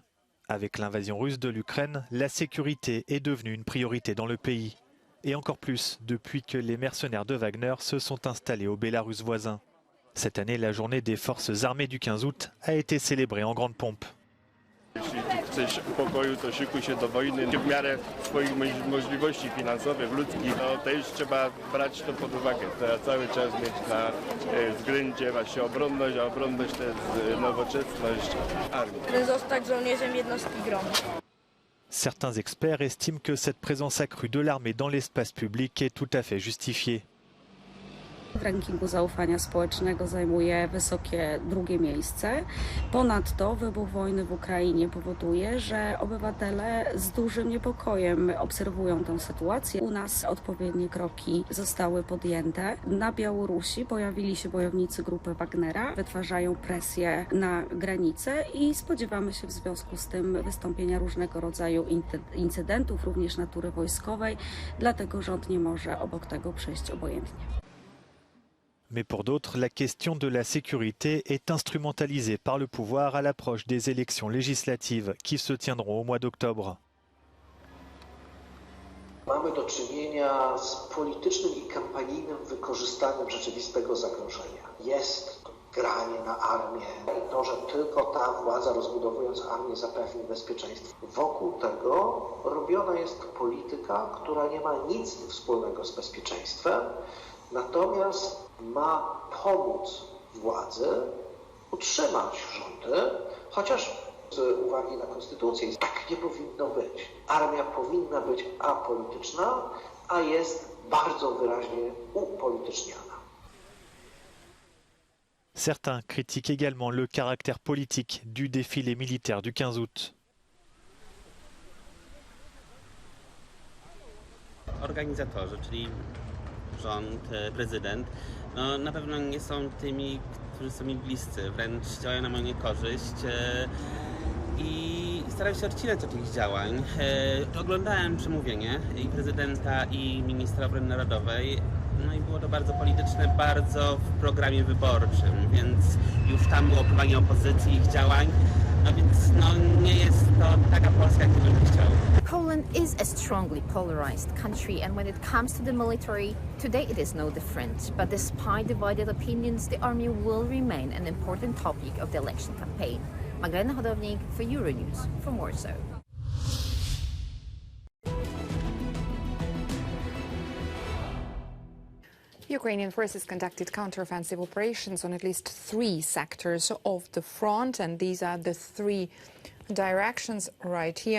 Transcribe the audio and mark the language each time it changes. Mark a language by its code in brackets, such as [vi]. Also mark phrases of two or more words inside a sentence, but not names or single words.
[fr] Avec l'invasion russe de l'Ukraine, la sécurité est devenue une priorité dans le pays. Et encore plus depuis que les mercenaires de Wagner se sont installés au Bélarus voisin. Cette année, la journée des forces armées du 15 août a été célébrée en grande pompe. [pl] chcesz pokoju, to szykuj się do wojny w miarę swoich możliwości finansowych, ludzkich. No też trzeba brać to pod uwagę. Trzeba cały czas mieć na względzie właśnie obronność, a obronność to jest nowoczesność armii. Zostać żołnierzem jednostki GROM. [fr] Certains experts estiment que cette présence accrue de l'armée dans l'espace public est tout à fait justifiée. [pl] W rankingu zaufania społecznego zajmuje wysokie drugie miejsce. Ponadto wybuch wojny w Ukrainie powoduje, że obywatele z dużym niepokojem obserwują tę sytuację. U nas odpowiednie kroki zostały podjęte. Na Białorusi pojawili się bojownicy grupy Wagnera, wytwarzają presję na granicę i spodziewamy się w związku z tym wystąpienia różnego rodzaju incydentów, również natury wojskowej, dlatego rząd nie może obok tego przejść obojętnie. [fr] Mais pour d'autres, la question de la sécurité est instrumentalisée par le pouvoir à l'approche des élections législatives qui se tiendront au mois d'octobre. [pl] Mamy do czynienia z politycznym i kampanijnym wykorzystaniem rzeczywistego zagrożenia. Jest granie na armię i to, że tylko ta władza, rozbudowując armię, zapewni bezpieczeństwo. Wokół tego robiona jest polityka, która nie ma nic wspólnego z bezpieczeństwem, natomiast ma pomóc władzy utrzymać rządy, chociaż z uwagi na konstytucję tak nie powinno być. Armia powinna być apolityczna, a jest bardzo wyraźnie upolityczniana. Certains critiquent également le caractère politique du défilé militaire du 15 août. Organizatorzy, czyli rząd, prezydent, no, na pewno nie są tymi, którzy są mi bliscy, wręcz działają na moją niekorzyść i staram się odcinać od tych działań. Oglądałem przemówienie i prezydenta, i ministra obrony narodowej, no i było to bardzo polityczne, bardzo w programie wyborczym, więc już tam było opływanie opozycji, ich działań, no więc no, nie jest to taka Polska, jak bym chciał. [en] Poland is a strongly polarized country, and when it comes to the military, today it is no different. But despite divided opinions, the army will remain an important topic of the election campaign. Magdalena Hodownik for Euronews from Warsaw. Ukrainian forces conducted counteroffensive operations on at least 3 sectors of the front, and these are the 3 directions right here.